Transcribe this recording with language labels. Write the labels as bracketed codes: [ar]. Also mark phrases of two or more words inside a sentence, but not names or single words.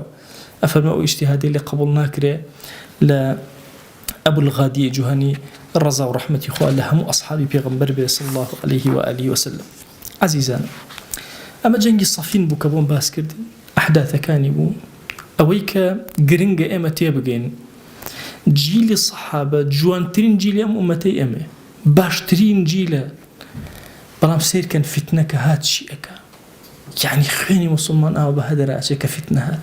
[ckb] ئەفەرمێ ئەو ئیجتیهادی لێ قبوڵ ناکرێ لە ئەبولغادی جوهەنی ڕەزا و ڕەحمەتی خوا لە هەموو ئەصحابی پێغەمبەر بێ [ar] صلی الله عليه وآله وسلم. [ckb] عەزیزان، ئەمە جەنگی سەفین بوو کە بۆم باس کردین، ئەحداثەکانی بوو ئەوەی کە گرنگە ئێمە تێبگەین جیلی سەحابە جوانترین جیلی ئەم ئومەتەی ئێمە، باشترین جیلە، بەڵام سیرکەن فتنەکە هات چی ئەکا، یعنی خوێنی موسڵمان ئاوە بە هەدەراچێ کە فتنە هات.